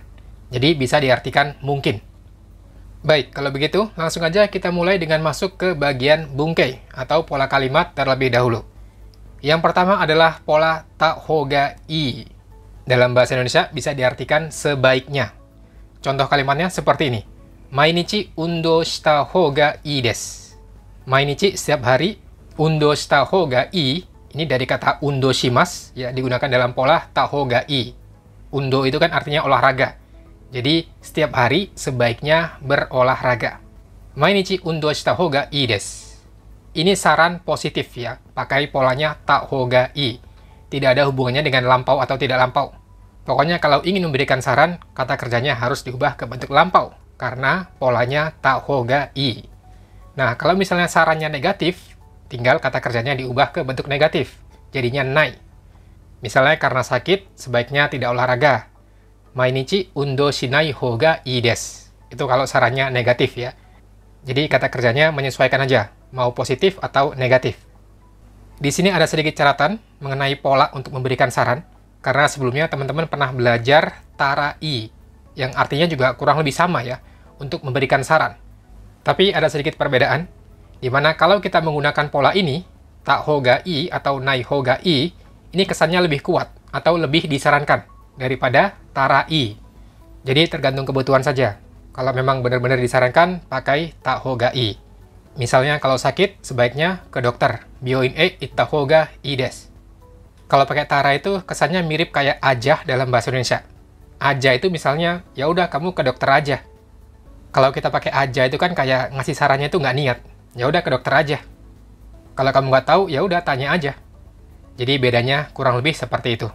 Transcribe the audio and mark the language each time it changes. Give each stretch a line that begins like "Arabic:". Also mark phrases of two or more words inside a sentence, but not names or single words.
Indonesian: Jadi bisa diartikan mungkin. Baik, kalau begitu langsung aja kita mulai dengan masuk ke bagian bungkei atau pola kalimat terlebih dahulu. Yang pertama adalah pola
Japanese: たほうがいい.
Indonesian: Dalam bahasa Indonesia bisa diartikan sebaiknya. Contoh kalimatnya seperti ini.
Japanese: 毎日運動したほうがいいです.
Indonesian: Mainichi setiap hari,
Japanese: 運動したほうがいい.
Indonesian: Ini dari kata
Japanese: 運動します,
Indonesian: ya, digunakan dalam pola
Japanese: たほうがいい.
Indonesian: Undo itu kan artinya olahraga. Jadi, setiap hari sebaiknya berolahraga.
Japanese: 毎日運動したほうがいいです.
Indonesian: Ini saran positif ya, pakai polanya
Japanese: たほうがいい.
Indonesian: Tidak ada hubungannya dengan lampau atau tidak lampau. Pokoknya kalau ingin memberikan saran, kata kerjanya harus diubah ke bentuk lampau, karena polanya
Japanese: たほうがいい.
Indonesian: Nah, kalau misalnya sarannya negatif, tinggal kata kerjanya diubah ke bentuk negatif, jadinya nai. Misalnya karena sakit, sebaiknya tidak olahraga.
Japanese: 毎日運動しないほうがいいです.
Indonesian: Itu kalau sarannya negatif ya. Jadi kata kerjanya menyesuaikan aja, mau positif atau negatif. Di sini ada sedikit catatan mengenai pola untuk memberikan saran, karena sebelumnya teman-teman pernah belajar tarai, yang artinya juga kurang lebih sama ya, untuk memberikan saran. Tapi ada sedikit perbedaan, di mana kalau kita menggunakan pola ini,
Japanese: たほうがいい
Indonesian: atau
Japanese: ないほうがいい,
Indonesian: ini kesannya lebih kuat atau lebih disarankan daripada tarai. Jadi tergantung kebutuhan saja. Kalau memang benar-benar disarankan, pakai
Japanese: たほうがいい.
Indonesian: Misalnya kalau sakit, sebaiknya ke dokter.
Japanese: 病院へ行ったほうがいいです.
Indonesian: Kalau pakai tara itu kesannya mirip kayak aja dalam bahasa Indonesia. Aja itu misalnya, ya udah kamu ke dokter aja. Kalau kita pakai aja itu kan kayak ngasih sarannya itu nggak niat. Ya udah ke dokter aja. Kalau kamu nggak tahu, ya udah tanya aja. Jadi bedanya kurang lebih seperti itu.